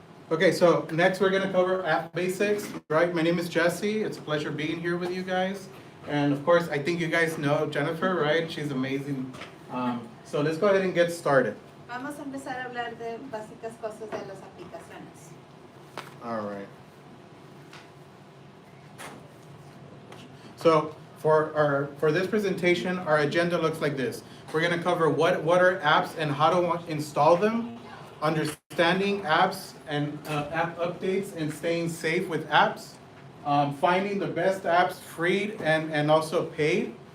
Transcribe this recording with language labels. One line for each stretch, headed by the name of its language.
English: Okay, so next we're gonna cover app basics, right? My name is Jesse. It's a pleasure being here with you guys. And of course, I think you guys know Jennifer, right? She's amazing. So let's go ahead and get started.
Spanish: Vamos a empezar a hablar de básicas cosas de las aplicaciones.
English: All right. So for this presentation, our agenda looks like this. We're gonna cover what are apps and how to install them, understanding apps and app updates and staying safe with apps, finding the best apps free and also paid,